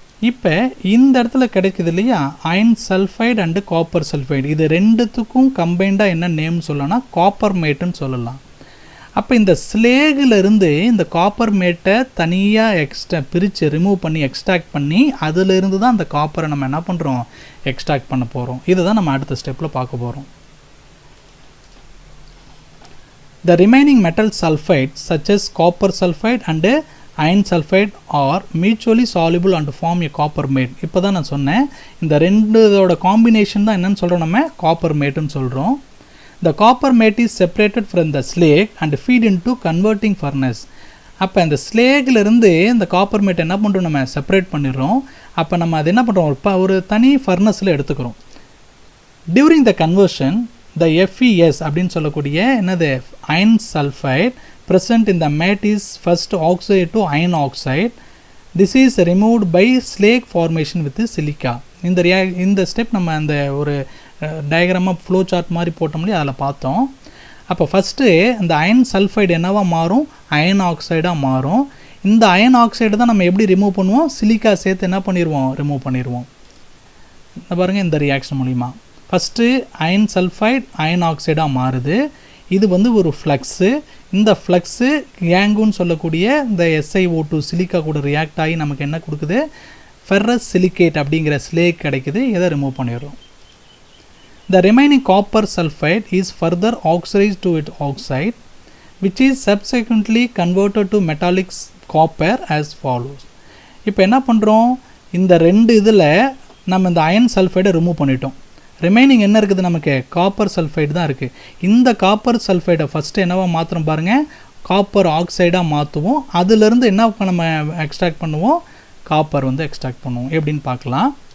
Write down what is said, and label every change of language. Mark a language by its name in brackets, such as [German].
[Tamil] இப்போ இந்த இடத்துல கிடைக்குது இல்லையா, iron sulphide and copper sulphide, இது ரெண்டுத்துக்கும் கம்பைண்டாக என்ன நேம் சொல்லலாம்னா காப்பர் மேட்டுன்னு சொல்லலாம். அப்போ இந்த ஸ்லேகிலிருந்து இந்த காப்பர் மேட்டை தனியாக பிரித்து ரிமூவ் பண்ணி எக்ஸ்ட்ராக்ட் பண்ணி அதிலிருந்து தான் அந்த காப்பரை நம்ம என்ன பண்ணுறோம், எக்ஸ்ட்ராக்ட் பண்ண போகிறோம். இதுதான் நம்ம அடுத்த ஸ்டெப்பில் பார்க்க போகிறோம். [English] The remaining metal sulfides such as copper sulfide and iron sulfide are mutually soluble and form a copper mate. [Tamil] இப்போ தான் நான் சொன்னேன், இந்த ரெண்டோட காம்பினேஷன் தான் என்னன்னு சொல்கிறோம், நம்ம காப்பர் மேட்டுன்னு சொல்கிறோம். [English] The copper mate is separated from the slag and feed into converting furnace. [Tamil] அப்போ இந்த ஸ்லேகிலிருந்து இந்த காப்பர் மேட் என்ன பண்ணுறோம், நம்ம செப்பரேட் பண்ணிடுறோம். அப்போ நம்ம அது என்ன பண்ணுறோம், ஒரு தனி ஃபர்னஸில் எடுத்துக்கிறோம். [English] during the conversion the FeS [Tamil] அப்படின்னு சொல்லக்கூடிய என்னது [English] Iron sulphide present in the matte is first oxide to iron oxide. This is removed by slag formation with silica. [Tamil] இந்த ஸ்டெப் நம்ம அந்த ஒரு டயக்ராமாக ஃப்ளோ சார்ட் மாதிரி போட்டோம்லையே அதில் பார்த்தோம். அப்போ ஃபஸ்ட்டு இந்த அயன் சல்ஃபைடு என்னவாக மாறும், அயன் ஆக்சைடாக மாறும். இந்த அயன் ஆக்சைடு தான் நம்ம எப்படி ரிமூவ் பண்ணுவோம், சிலிக்கா சேர்த்து என்ன பண்ணிடுவோம், ரிமூவ் பண்ணிடுவோம். பாருங்கள், இந்த ரியாக்ஷன் மூலிமா ஃபஸ்ட்டு அயன் சல்ஃபைட் அயன் ஆக்சைடாக மாறுது. இது வந்து ஒரு ஃப்ளக்ஸு. இந்த ஃப்ளக்ஸு கேங்குன்னு சொல்லக்கூடிய இந்த SiO2 சிலிக்கா கூட ரியாக்ட் ஆகி நமக்கு என்ன கொடுக்குது, ஃபெர்ரஸ் சிலிகேட் அப்படிங்கிற ஸ்லேக் கிடைக்குது. இதை ரிமூவ் பண்ணிடுறோம். [English] The remaining copper sulfide is further oxidized to its oxide, which is subsequently converted to metallic copper as follows. [Tamil] இப்போ என்ன பண்ணுறோம், இந்த ரெண்டு இதில் நம்ம இந்த அயன் சல்ஃபைடை ரிமூவ் பண்ணிட்டோம். ரிமைனிங் என்ன இருக்குது, நமக்கு காப்பர் சல்ஃபைடு தான் இருக்குது. இந்த காப்பர் சல்ஃபைடை ஃபஸ்ட்டு என்னவா மாற்றுறோம் பாருங்கள், காப்பர் ஆக்சைடாக மாற்றுவோம். அதிலிருந்து என்ன நம்ம எக்ஸ்ட்ராக்ட் பண்ணுவோம், காப்பர் வந்து எக்ஸ்ட்ராக்ட் பண்ணுவோம். எப்படின்னு பார்க்கலாம்.